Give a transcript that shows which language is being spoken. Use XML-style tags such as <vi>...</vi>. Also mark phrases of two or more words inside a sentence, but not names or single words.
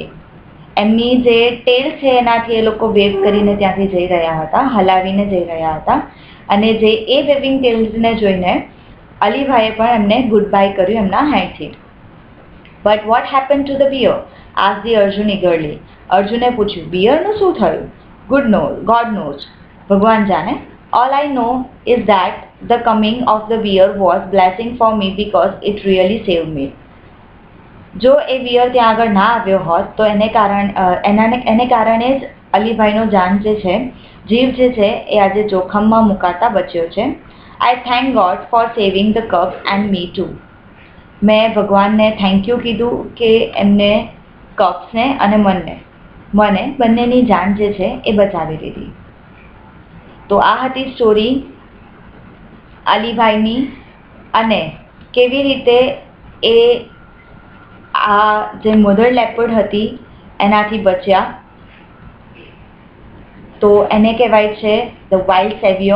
<gu>એમની જે ટેલ છે એનાથી એ લોકો વેવ કરીને ત્યાંથી જઈ રહ્યા હતા, હલાવીને જઈ રહ્યા હતા અને જે એ</gu> <en>waving tailsને</en> <gu>જોઈને અલીભાઈએ પણ એમને</gu> <en>good bye</en> <gu>કર્યું એમના હેન્ડથી.</gu> <en>But what happen to the bear? Asked the Arjun eagerly.</en> <gu>અર્જુને પૂછ્યું બિયરનું શું થયું?</gu> <en>God knows.</en> <gu>ભગવાન જાણે.</gu> <en>All I know is that the coming of the bear was blessing for me because it really saved me.</en> <gu>જો એ બિયર ત્યાં આગળ ના આવ્યો હોત તો એને કારણે જ અલીભાઈનો જાન જે છે, જીવ જે છે એ આજે જોખમમાં મુકાતા બચ્યો છે.</gu> <en>I thank God for saving the cubs and me too.</en> <gu>મેં ભગવાનને</gu> <en>thank you</en> <gu>કીધું કે એમને કપ્સને અને મને બંનેની જાન જે છે એ બચાવી લીધી. તો આ હતી સ્ટોરી અલીભાઈની અને કેવી રીતે એ આ જે</gu> <en>mother leopard</en> <gu>હતી એનાથી બચ્યા, તો એને કહેવાય છે</gu> <en>the wild saviour.</en>